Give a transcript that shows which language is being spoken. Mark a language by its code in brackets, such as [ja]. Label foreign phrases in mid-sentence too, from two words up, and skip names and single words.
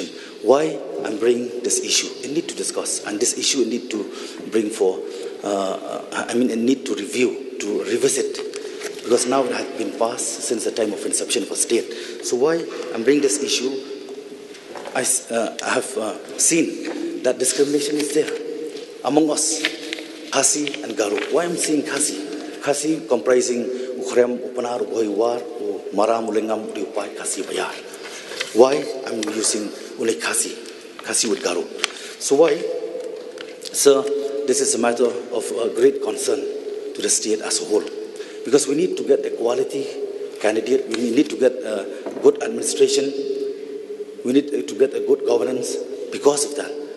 [en] Why I'm bringing this issue? I need to discuss, and this issue I need to bring for, I need to review, to revisit, because now it has been passed since the time of inception of a state. So why I'm bringing this issue? I have seen that discrimination is there among us, Khasi and Garo. Why I'm saying Khasi? Khasi comprising Ukhrem, Upanar, Uhoiwar, Mara, Mulengam, Upai, Khasi, Bayar. Why I'm using only Khasi with Garo? So why? Sir, this is a matter of great concern to the state as a whole. Because we need to get a quality candidate, we need to get a good administration, we need to get a good governance because of that.